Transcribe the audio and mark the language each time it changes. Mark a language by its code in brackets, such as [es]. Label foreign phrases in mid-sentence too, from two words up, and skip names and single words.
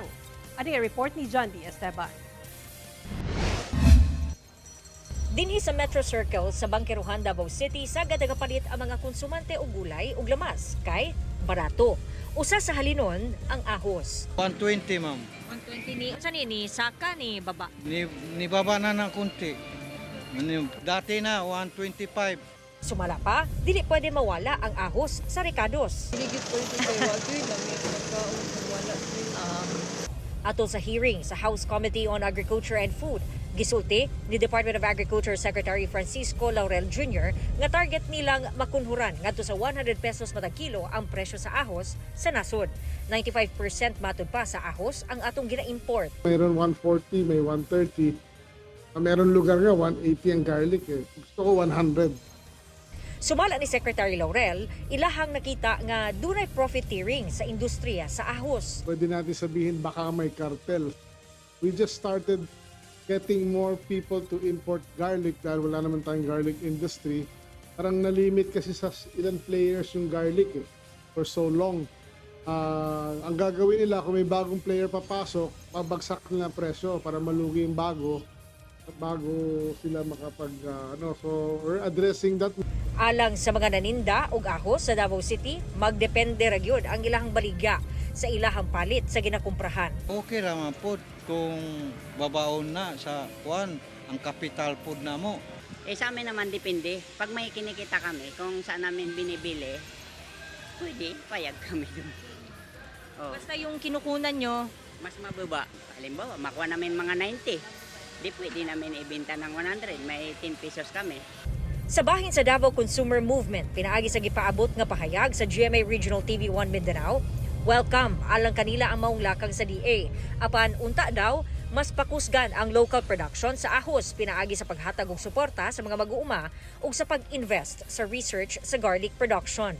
[tl] Ano ang report ni John D. Esteban? [ceb] Dinhi sa Metro Circle sa Bangkeruhan, Davao City, sagad nagapalit ang mga konsumante og gulay ug lamas kay barato. Usa sa halinon ang ahos. 120, ma'am. 120 ni unsa ni saka ni baba. Ni baba na ng kunti. Dati na, 125. Sumala pa, dili pwede mawala ang ahos sa rekados. Higit po ito kay Wagri, namin nagkaon wala. Atol sa hearing sa House Committee on Agriculture and Food, gisulti ni Department of Agriculture Secretary Francisco Laurel Jr. nga target nilang makunhuran ngadto sa 100 pesos matag kilo ang presyo sa ahos sa nasod. 95% matud pa sa ahos ang atong gina-import. [tl] Mayroon 140, may 130. Meron lugar nga 180 ang garlic eh. Gusto ko 100. [ceb] Sumala ni Secretary Laurel, ilahang nakita nga dunay profiteering sa industriya sa ahos. [tl] Pwede natin sabihin baka may cartel. [en] We just started getting more people to import garlic [tl] dahil wala naman tayong [en] garlic industry. [tl] Parang nalimit kasi sa ilang players yung garlic eh, [en] for so long. [tl] Ang gagawin nila kung may bagong player papasok, pabagsak nila presyo para malugi yung bago sila makapag [en] so we're addressing that. [ceb] Alang sa mga naninda og ahos sa Davao City, magdepende ra gyud ang ilahang baligya sa ilahang palit sa ginakumprahan. Okay raman po kung babaon na sa kuan ang [en] capital food [ceb] na mo. [tl] Sa amin naman depende. Pag may kinikita kami, kung saan namin binibili, pwede, payag kami. Oh, Basta yung kinukunan nyo, mas mababa. Halimbawa, makuha namin mga 90. Di pwede namin ibenta ng 100. May 10 pesos kami. [ceb] sa bahin sa Davao Consumer Movement, pinaagi sa gipaabot nga pahayag sa GMA Regional TV1 Mindanao, welcome alang kanila ang maong lakang sa DA. Apan unta daw, mas pakusgan ang local production sa ahos pinaagi sa paghatag og suporta sa mga mag-uuma ug sa pag-invest sa research sa [en] garlic production.